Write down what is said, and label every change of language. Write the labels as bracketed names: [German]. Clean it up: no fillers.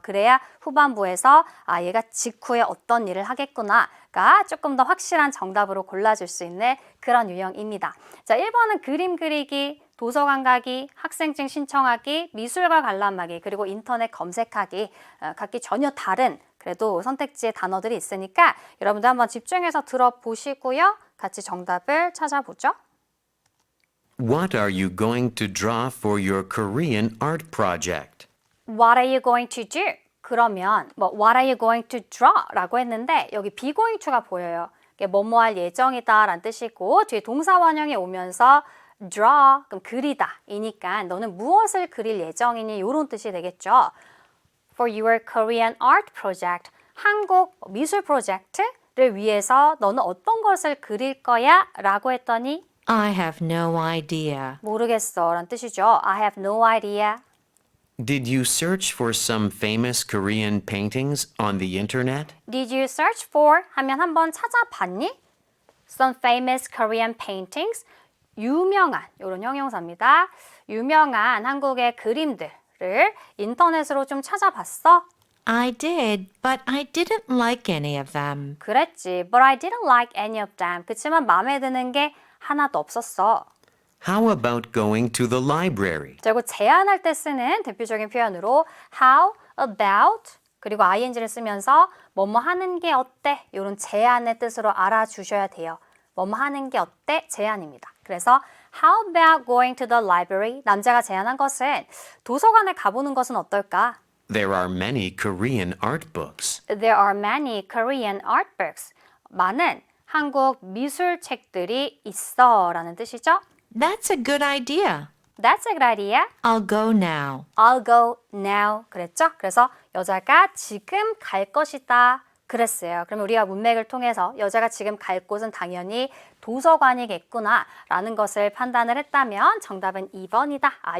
[Korean] 그래야 후반부에서 아, 얘가 직후에 어떤 일을 하겠구나가 조금 더 확실한 정답으로 골라줄 수 있는 그런 유형입니다. 자, 1번은 그림 그리기, 도서관 가기, 학생증 신청하기, 미술관 관람하기, 그리고 인터넷 검색하기, 각기 전혀 다른 그래도 선택지에 단어들이 있으니까 여러분들 한번 집중해서 들어보시고요. 같이 정답을 찾아보죠. [English] What are you going to draw for your Korean art project? What are you going to do? [Korean] 그러면 [English] What are you going to draw? [Korean] 라고 했는데 여기 be going to가 보여요. 이게 뭐뭐 할 예정이다 라는 뜻이고 뒤에 동사 원형이 오면서 draw, 그럼 그리다 이니까 너는 무엇을 그릴 예정이니 이런 뜻이 되겠죠. [English] For your Korean art project, [Korean] 한국 미술 프로젝트를 위해서 너는 어떤 것을 그릴 거야? 라고 했더니 [English] I have no idea. [Korean] 모르겠어 라는 뜻이죠. [English] I have no idea. Did you search for some famous Korean paintings on the internet? Did you search for? [Korean] 하면 한번 찾아봤니? [English] Some famous Korean paintings. [Korean] 유명한, 이런 형용사입니다. 유명한 한국의 그림들을 인터넷으로 좀 찾아봤어? [English] I did, but I didn't like any of them. [Korean] 그랬지. [English] But I didn't like any of them. [Korean] 그치만 마음에 드는 게 하나도 없었어. [English] How about going to the library? [Korean] 자, 이거 제안할 때 쓰는 대표적인 표현으로 how about 그리고 ing를 쓰면서 뭐뭐 하는 게 어때? 이런 제안의 뜻으로 알아주셔야 돼요. 뭐뭐 하는 게 어때? 제안입니다. 그래서 [English] how about going to the library? [Korean] 남자가 제안한 것은 도서관에 가보는 것은 어떨까? [English] There are many Korean art books. There are many Korean art books. [Korean] 많은 한국 미술책들이 있어 라는 뜻이죠. [English] That's a good idea. That's a good idea. I'll go now. I'll go now. [Korean] 그랬죠? 그래서 여자가 지금 갈 것이다. 그랬어요. 그러면 우리가 문맥을 통해서 여자가 지금 갈 곳은 당연히 도서관이겠구나 라는 것을 판단을 했다면 정답은 2번이다.